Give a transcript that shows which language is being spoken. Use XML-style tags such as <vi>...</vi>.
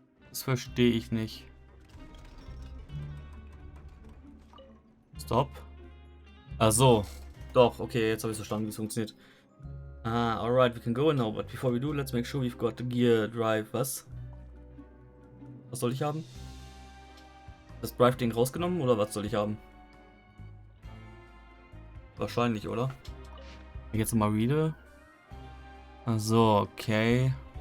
<de>Das verstehe ich nicht. Stop. Ach so. Doch, okay, jetzt habe ich verstanden, wie es funktioniert.</de> <en>Ah, alright, we can go now, but before we do, let's make sure we've got the gear drive.</en> <de>Was? Was soll ich haben? Das Drive-Ding rausgenommen oder was soll ich haben? Wahrscheinlich, oder? Wenn ich jetzt mal reade. So, okay.</de>